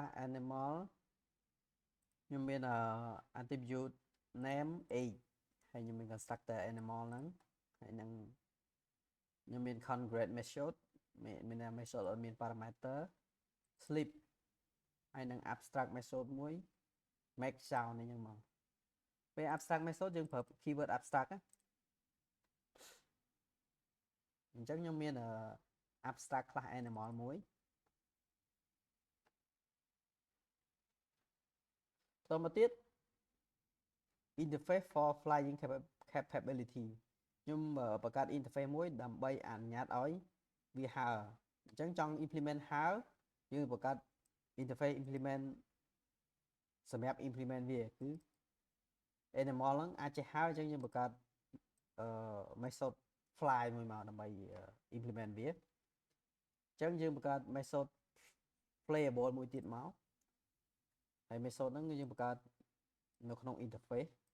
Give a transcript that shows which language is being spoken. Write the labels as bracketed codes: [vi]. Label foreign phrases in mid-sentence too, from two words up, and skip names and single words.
[km] animal ខ្ញុំមាន [en] attribute name age [km] ហើយខ្ញុំមាន [en] constructor animal [km] ហ្នឹងហើយនឹងខ្ញុំមាន [en] congruent method [km] មាន method ឲ្យមាន parameter sleep ហើយនឹង [en] abstract method [km] មួយ [en] make sound [km] នេះហ្នឹងមកពេល [en] abstract method [km] យើងប្រើ [en] keyword abstract [km] ណា អញ្ចឹងខ្ញុំមាន [en] abstract class animal [km] មួយតមកទៀត [en] interface for flying capability [km] ខ្ញុំបង្កើត interface មួយដើម្បីអនុញ្ញាតឲ្យវាហើរអញ្ចឹងចង់ implement ហើរយើងបង្កើត [en] interface implement [km] សម្រាប់ implement វាគឺ animal ហ្នឹងអាចចេះហើរអញ្ចឹងយើងបង្កើត [en] method fly [km] មួយមកដើម្បី implement វាអញ្ចឹងយើងបង្កើត [en] method playable [km] មួយទៀតមកហើយ method ហ្នឹងយើងបង្កើតនៅក្នុង interface